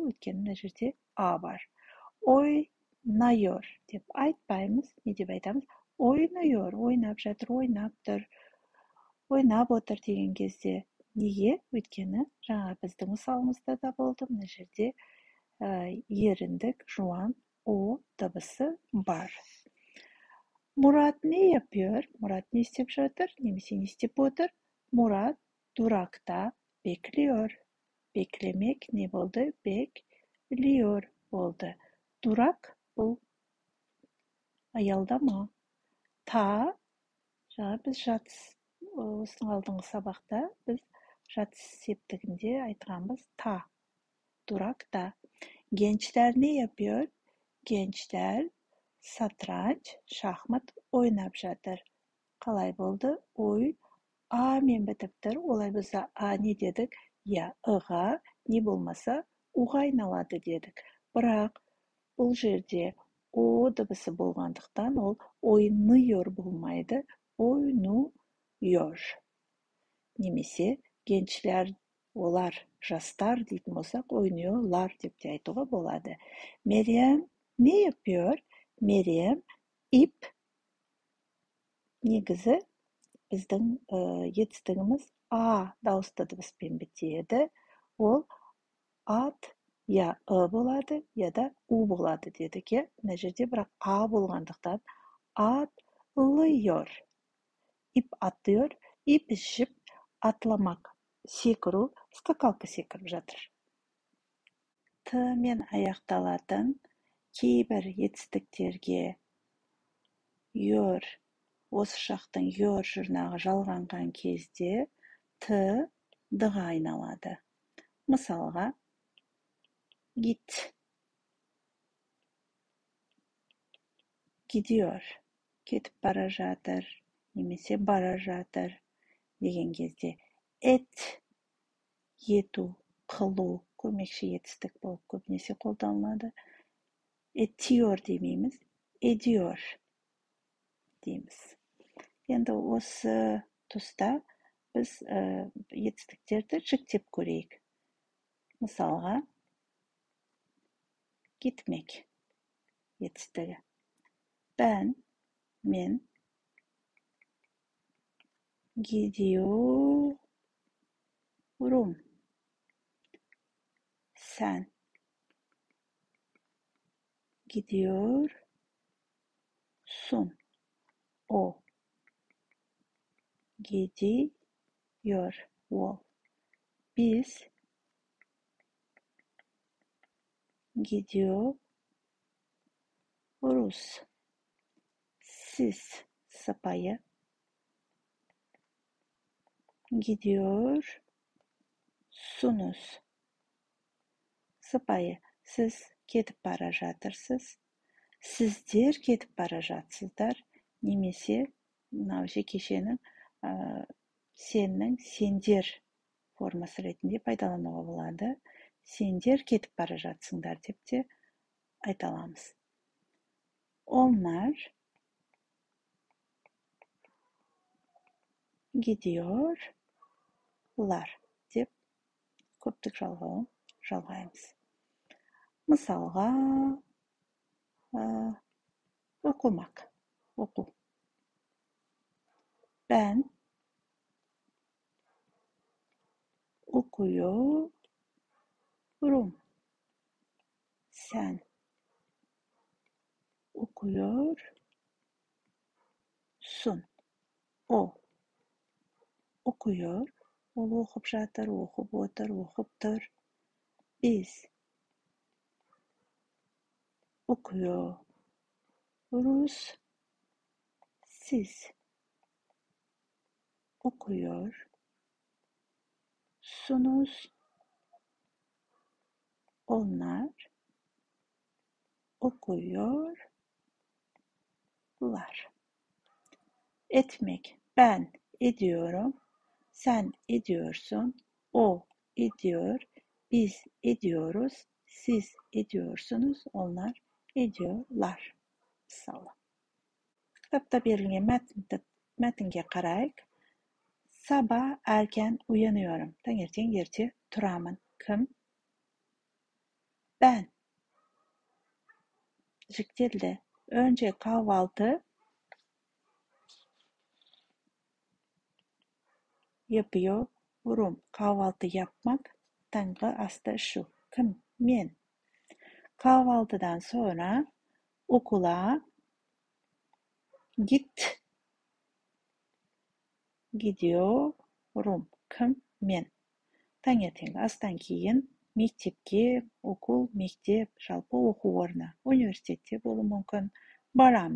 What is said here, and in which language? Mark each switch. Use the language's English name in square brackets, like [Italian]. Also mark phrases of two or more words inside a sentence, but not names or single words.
[Kazakh] Өйткені мына жерде бар. Ойнайор деп айтпаймыз. Не деп айтамыз? Ойнайор. Ойнап жатыр, ойнап тұр. Ойнап отыр деген кезде. Неге? Өйткені жаңа біздің мысалымызда да болды. Мына жерде еріндік жуан о дыбысы бар. Murat [Turkish] ne yapıyor? [Kazakh] Murat ne istep жатыр? Немесе не istep отыр? [Turkish] Murat durakta bekliyor. Beklemek ne oldu? Bekliyor oldu. [Kazakh] Durak бұл аялдама. Та, жаңа біз жатыс осының алдыңғы сабақта біз жатыс септігінде айтқанбыз та. [Turkish] Durakta. Gençler ne yapıyor? Gençler satranç, [Kazakh] şahmat ойнап жатыр. Қалай болды? Ой, а мен бітіптір. Олай болса а не дедік? Я ыға не болмаса уға айналады дедік. Бірақ бұл жерде о дыбысы болғандықтан ол ойнıyor болмайды. Oynuyor. Немесе gençler олар жастар дейтін болсақ, oynuyorlar деп те айтуға болады. Meryem [Turkish] ne yapıyor? [Kazakh] Meryem ip негізі біздің етістігіміз а дауысты дыбыспен бітеді. Ол ат я болады, я да у болады дедік. Мына жерде бірақ а болғандықтан атлıyor. [Turkish] İp atlıyor. İp жіп atlamak, [Kazakh] секіру, скакалка секіріп жатыр. Т мен аяқталатын кейбір етістіктерге йор, осы шақтың йор жұрнағы жалғанған кезде т д-ға айналады. Мысалға, [Turkish] git, gidiyor, [Kazakh] кетіп бара жатыр, немесе бара жатыр деген кезде et, ету, қылу, көмекші етістік болып көбінесе қолданылады. Etiyor демейміз, ediyor дейміз. Енді осы тұста біз етістіктерді жіктеп көрейік. Мысалға, gitmek етістігі. [Turkish] Мен gidiyorum. Sen gidiyorsun. O gidiyor. O. Biz gidiyoruz. Siz sapayı gidiyorsunuz. Sapayı siz [Kazakh] кетіп бара жатырсыз. Сіздер кетіп бара жатсыздар. Немесе мынау жекешенің сеннің сендер формасы ретінде пайдалануға болады. Сендер кетіп бара жатсыңдар деп те айта аламыз. [Turkish] Onlar gidiyorlar [Kazakh] деп көптік жалғауын жалғаймыз. Мысалға, оқымақ, оқу. [Turkish] Ben okuyorum. Sen okuyorsun. O okuyor. [Kazakh] Ол оқып жатыр, оқып отыр, оқып тұр. [Turkish] Biz okuyoruz. Siz okuyorsunuz. Onlar okuyorlar. Etmek. Ben ediyorum. Sen ediyorsun. O ediyor. Biz ediyoruz. Siz ediyorsunuz. Onlar ediyorlar. [Kazakh] Мысалы. Kitapta берілген мәтінге қарайық. [Turkish] Sabah erken uyanıyorum. [Kazakh] Tаңертең ерте тұрамын. Кім? [Turkish] Ben. [Kazakh] Жіктелді. [Turkish] Önce kahvaltı yapıyorum. Kahvaltı yapmak. [Kazakh] Tаңғы асты ішу. Кім? Мен. [Turkish] Kahvaltıdan sonra okula Git. Gidiyorum. Kim? Men. [Kazakh] Tаңертеңгі астан кейін мектепке, окул, мектеп, жалпы оқу орны, университетте болуы мүмкін, барамын.